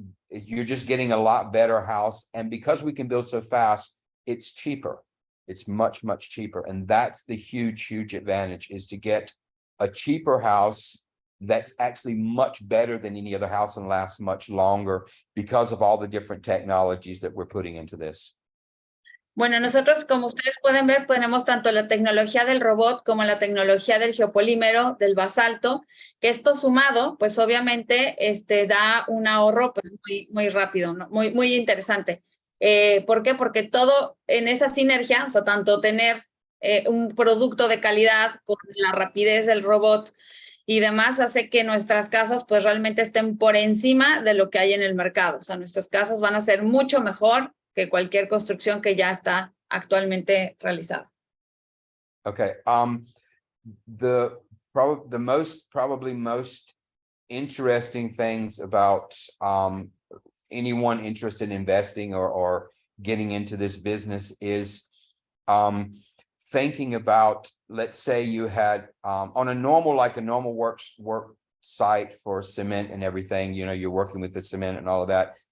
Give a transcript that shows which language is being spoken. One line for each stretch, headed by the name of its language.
English: You're just getting a lot better house. And because we can build so fast, it's cheaper. It's much, much cheaper. And that's the huge, huge advantage, is to get a cheaper house that's actually much better than any other house and lasts much longer because of all the different technologies that we're putting into this.
Spanish: Bueno, nosotros, como ustedes pueden ver, tenemos tanto la tecnología del robot como la tecnología del geopolímero, del basalto, que esto sumado, pues obviamente da un ahorro pues muy rápido, ¿no? Muy interesante. ¿Por qué? Porque todo en esa sinergia, o sea, tanto tener un producto de calidad con la rapidez del robot y demás, hace que nuestras casas pues realmente estén por encima de lo que hay en el mercado. O sea, nuestras casas van a ser mucho mejor que cualquier construcción que ya está actualmente realizada.
English: Okay. The probably most interesting things about anyone interested in investing or getting into this business is thinking about, let's say you had on a normal work site for cement and everything, you're working with the cement and all of that.